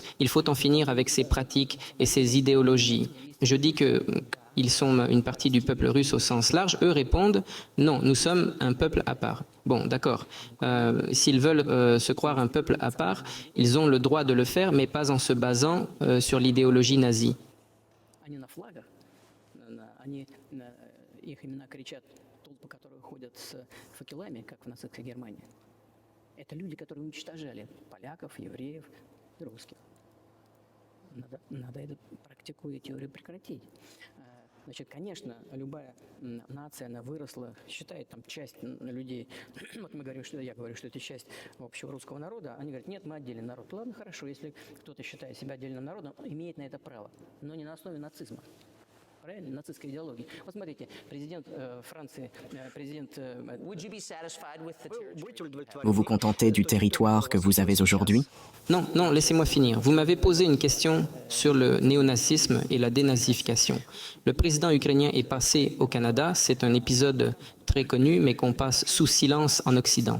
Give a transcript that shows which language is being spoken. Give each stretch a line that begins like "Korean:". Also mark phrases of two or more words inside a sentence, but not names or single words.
French: Il faut en finir avec ces pratiques et ces idéologies. Je dis qu'ils sont une partie du peuple russe au sens large. Eux répondent « Non, nous sommes un peuple à part ». Bon, d'accord. S'ils veulent se croire un peuple à part, ils ont le droit de le faire, mais pas en se basant sur l'idéologie nazie.
Russian: Их имена кричат толпы, которые ходят с факелами, как в нацистской Германии. Это люди, которые уничтожали поляков, евреев, русских. Надо эту практику и теорию прекратить. Значит, конечно, любая нация, она выросла, считает там часть людей. Вот мы говорим, что я говорю, что это часть общего русского народа. Они говорят, нет, мы отдельный народ. Ладно, хорошо, если кто-то считает себя отдельным народом, имеет на это право, но не на основе нацизма. Нацистской идеологии. Вот смотрите, президент Франции, президент...
French: Vous vous contentez du territoire que vous avez aujourd'hui? Non, non, laissez-moi finir. Vous m'avez posé une question sur le néonazisme et la dénazification. Le président ukrainien est passé au Canada. C'est un épisode très connu, mais qu'on passe sous silence en Occident.